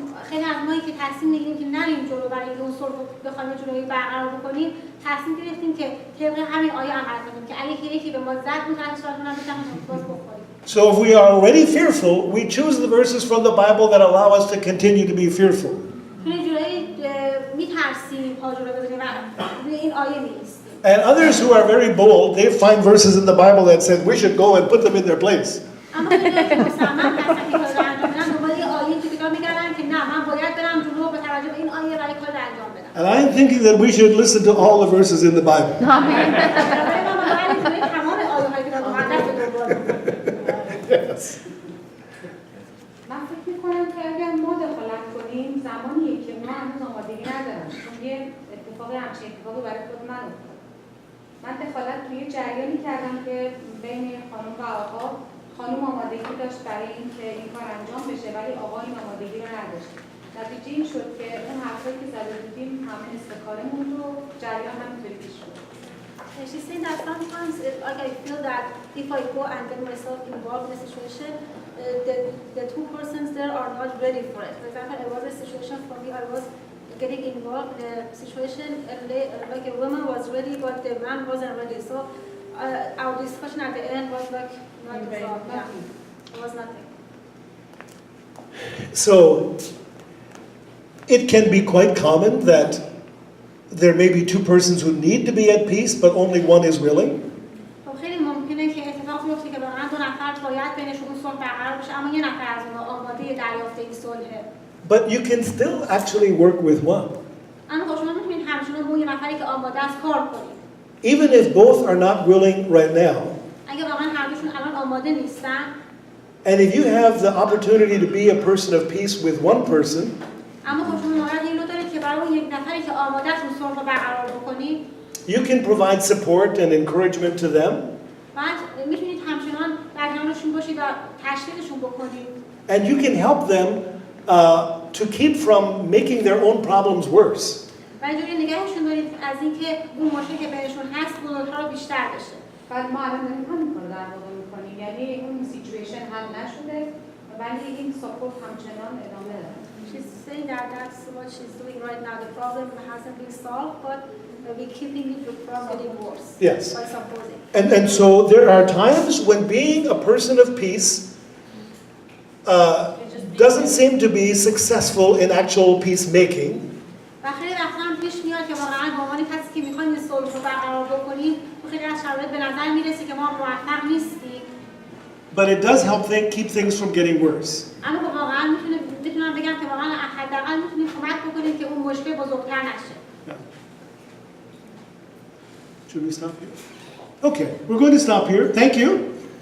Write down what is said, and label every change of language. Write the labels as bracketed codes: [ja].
[fa] خیلی از مایی که تصمیم میگیریم که نریم جلو برای اینکه اون صلح رو بخوایم جلوی برقرار بکنیم، تصمیم گرفتیم که طبق همین آیه عمل کنیم که اگه یکی به ما زد اون طرف صورتمون هم بتونیم باز بخوریم. [en] So if we are already fearful, we choose the verses from the Bible that allow us to continue to be fearful. [fa] چون جوری میترسیم پا جلو بذاریم و روی این آیه میایستیم. [en] And others who are very bold, they find verses in the Bible that said we should go and put them in their place. [fa] اما خیلی که مصمم هستن که کار انجام بدن دنبال یه آیه تو کتاب میگردن که نه من باید برم جلو به توجه به این آیه برای کار انجام بدم. [en] And I'm thinking that we should listen to all the verses in the Bible. Yes. [fa] من فکر میکنم که اگر ما دخالت کنیم زمانیه که ما هنوز آمادگی ندارم، چون یه همچین اتفاقی برای خود من افتاد. من دخالت توی جریانی کردم که بین خانم و آقا، خانم آمادگی داشت برای اینکه این کار انجام بشه ولی آقا این آمادگی رو نداشت. نتیجه این شد که اون حرفایی که زده بودیم همه استکارمون رو جریان همینطوری پیش شد. [en] She's saying that sometimes like I feel that if I go and get myself involved in a situation, the two persons there are not ready for it. For example, it was a situation for me, I was getting involved in a situation like a woman was ready but the man wasn't ready. So our discussion at the end was like not resolved. Yeah, it was nothing. So it can be quite common that there may be two persons who need to be at peace, but only one is willing. [fa] خیلی ممکنه که اتفاق بیفته که واقعا دو نفر باید بینشون صلح برقرار بشه اما یه نفر از اونها آماده دریافت این صلحه. [en] But you can still actually work with one. [fa] اما خب شما میتونید همچنان با یه نفری که آماده است کار کنید. [en] Even if both are not willing right now. [fa] اگه واقعا هر دوشون الان آماده نیستن. [en] And if you have the opportunity to be a person of peace with one person. [fa] اما خب شما موقعیت این رو دارید که برای یک نفری که آماده است اون صلح رو برقرار بکنید. [en] You can provide support and encouragement to them. [fa] بعد میتونید همچنان در کنارشون باشید و تشویقشون بکنید. [en] And you can help them to keep from making their own problems worse. [fa] و اینجوری نگهشون دارید از اینکه اون مشکلی که بینشون هست بزرگتر و بیشتر بشه. بعد ما الان داریم همین کارو در واقع می‌کنیم، یعنی اون سیچویشن حل نشده ولی این ساپورت همچنان ادامه داره. [en] She's saying that that's what she's doing right now. The problem hasn't been solved, but we keeping it from getting worse. Yes. By supposing. And so there are times when being a person of peace doesn't seem to be successful in actual peacemaking. [fa] و خیلی وقتا هم پیش میاد که واقعا به عنوان کسی که میخوایم این صلح رو برقرار بکنیم تو خیلی از شرایط به نظر میرسه که ما موفق نیستیم. [en] But it does help keep things from getting worse. [fa] اما واقعا میتونم بگم که واقعا حداقل میتونیم کمک بکنیم که اون مشکل بزرگتر نشه. [en] Should we stop here? Okay, we're going to stop here. Thank you.